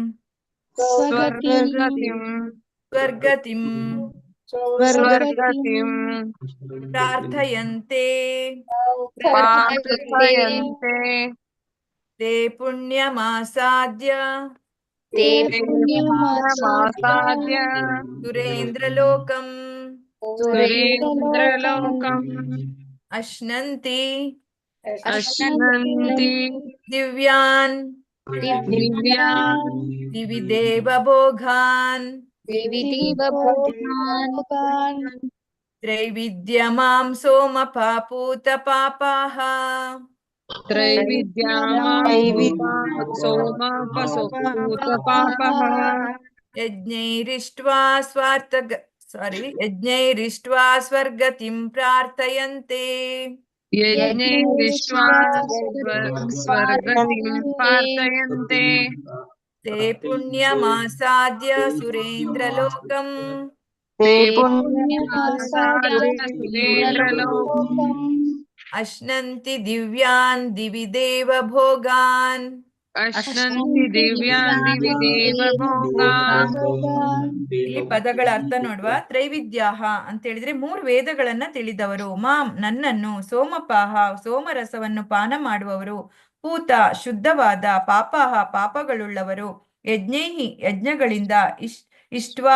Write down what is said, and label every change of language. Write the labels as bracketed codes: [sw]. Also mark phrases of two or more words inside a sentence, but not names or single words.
[sa] ಪ್ರಾರ್ಥಯಂತೆ ತೇ ಪುಣ್ಯಮಾಸಾದ್ಯ ಸುರೇಂದ್ರಲೋಕಂ ಅಶ್ನಂತಿ ದಿವ್ಯಾನ್ ದಿವಿ ದೇವಭೋಗಾನ್ ತ್ರೈವಿದ್ಯಮಾಂ ಸೋಮಪಾಪೂತ ಪಾಪಾಃ सोमपसोपूतपापः यज्ञैरिष्ट्वा यज्ञैरिष्ट्वा स्वर्गतिं प्रार्थयन्ते यज्ञैरिष्ट्वा स्वर्गतिं प्रार्थयन्ते ते पुण्यमासाद्य सुरेन्द्रलोकम् ते पुण्यमासाद्य सुरेन्द्रलोकम् अश्नन्ति दिव्यान् दिवि देवभोगान् अश्नन्ति दिव्यान् दिवि देवभोगान् [kn] ಇಲ್ಲಿ ಪದಗಳ ಅರ್ಥ ನೋಡುವ. ತ್ರೈವಿದ್ಯಾಹ ಅಂತ ಹೇಳಿದ್ರೆ 3 ವೇದಗಳನ್ನ ತಿಳಿದವರು, ಮಾಂ ನನ್ನನ್ನು, ಸೋಮಪಾಹ ಸೋಮರಸವನ್ನು ಪಾನ ಮಾಡುವವರು, ಪೂತ ಶುದ್ಧವಾದ, ಪಾಪಾಹ ಪಾಪಗಳುಳ್ಳವರು, ಯಜ್ಞೈಹಿ ಯಜ್ಞಗಳಿಂದ, ಇಷ್ಟ್ವಾ